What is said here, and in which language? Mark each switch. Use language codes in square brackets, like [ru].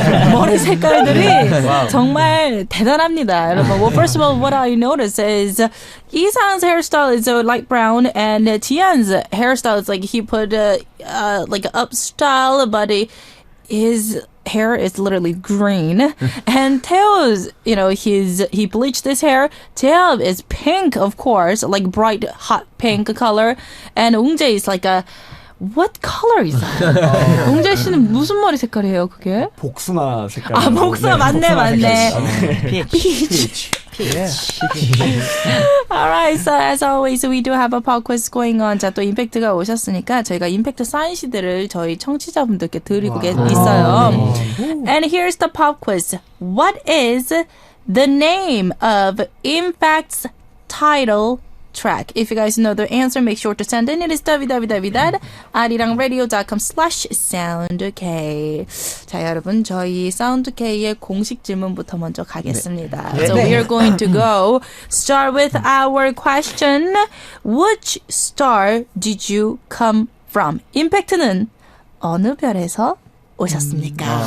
[ko] 머리 색깔들이 정말 대단합니다, 여러분. [en] Well, first of all, what I noticed is Isan's hairstyle is light brown, and Tian's hairstyle is like he put like an up style, but his hair is literally green. And Teo's, he bleached his hair. Teo is pink, of course, like bright, hot pink color. And Ungjae is like what color is that? [ko] 웅재 씨는 무슨 머리 색깔이에요, 그게? 복숭아 색깔. 복숭아, 맞네. Peach. [en] Alright, so as always, we do have a pop quiz going on. [ko] 자, 또 임팩트가 오셨으니까 저희가 임팩트 사인시들을 저희 청취자분들께 드리고 있어요. [en] And here's the pop quiz. What is the name of IMFACT's title track? If you guys know the answer, make sure to send in. It is www.arirangradio.com/soundk. [ko] 자, 여러분, 저희 사운드K의 공식 질문부터 먼저 가겠습니다. [en] So we are going to start with our question. Which star did you come from? [ko] 임팩트는 어느 별에서 오셨습니까?